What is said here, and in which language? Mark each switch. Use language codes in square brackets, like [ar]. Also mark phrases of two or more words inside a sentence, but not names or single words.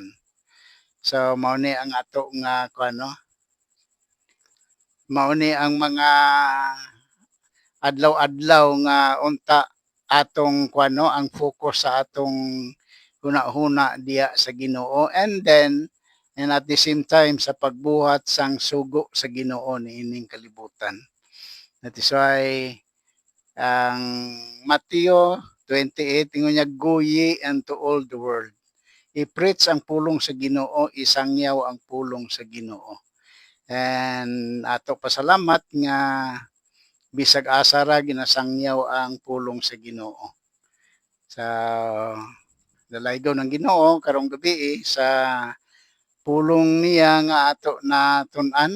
[ceb] So mao ni ang ato nga kuno, mao ni ang mga adlaw-adlaw nga unta atong kuno ang focus sa atong huna-huna diya sa Ginoo, [en] and then and at the same time [ceb] sa pagbuhat sang sugo sa Ginoo niining kalibutan. [en] That is why [ceb] ang Mateo 28 ingon niya, [en] go ye unto all the world. [ceb] I-preach ang pulong sa Ginoo, isangyaw ang pulong sa Ginoo. And ato pasalamat nga bisag asara ginasangyaw ang pulong sa Ginoo. Sa dalaygo ng Ginoo karong gabi sa pulong niya nga ato na tun-an.